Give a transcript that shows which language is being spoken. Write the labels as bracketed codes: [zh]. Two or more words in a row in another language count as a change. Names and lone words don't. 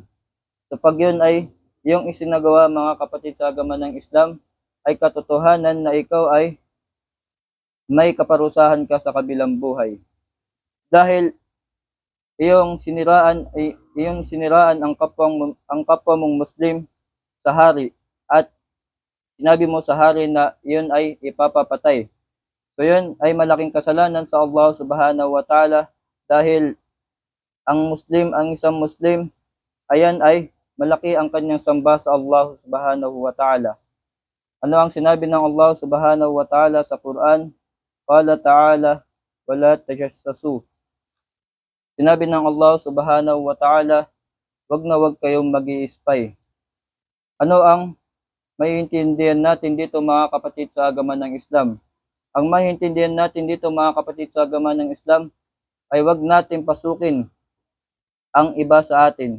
[tl] So pag yun ay yung isinagawa mga kapatid sa agama ng Islam, ay katotohanan na ikaw ay may kaparusahan ka sa kabilang buhay. Dahil iyong siniraan ang kapwa mong Muslim sa hari at sinabi mo sa hari na iyon ay ipapapatay. So yun ay malaking kasalanan sa [ar] الله سبحانه وتعالى [tl] dahil ang isang Muslim, ayan ay malaki ang kanyang samba sa [ar] الله سبحانه وتعالى. [tl] Ano ang sinabi ng [ar] الله سبحانه وتعالى [tl] sa Quran? [ar] قال تعالى، ولا تجسسوا. [tl] Sinabi ng [ar] الله سبحانه وتعالى, [tl] wag na wag kayong mag-i-spy. Ano ang maiintindihan natin dito mga kapatid sa agama ng Islam? Ang maiintindihan natin dito mga kapatid sa agama ng Islam ay wag natin pasukin ang iba sa atin.